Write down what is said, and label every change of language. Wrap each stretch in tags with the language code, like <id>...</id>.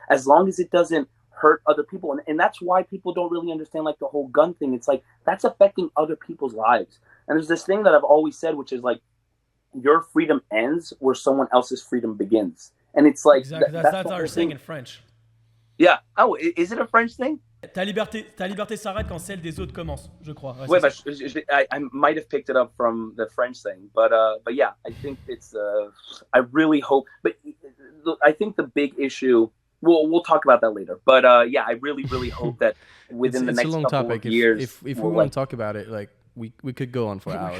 <en>As long as it doesn't hurt other people, and that's why people don't really understand like the whole gun thing. It's like, that's affecting other people's lives. And there's this thing that I've always said, which is like, your freedom ends where someone else's freedom begins. And it's like, exactly. That's our saying in French. Yeah. Oh, is it a French thing?</en> <fr>Ta liberté s'arrête quand celle des autres commence, je crois.</fr> <en>I might have picked it up from the French thing, but yeah, I think it's. I really hope, but I think the big issue. We'll talk about that later. But yeah, I really hope that within the next couple of years, if we want to talk about it, like, we could go on for hours.</en>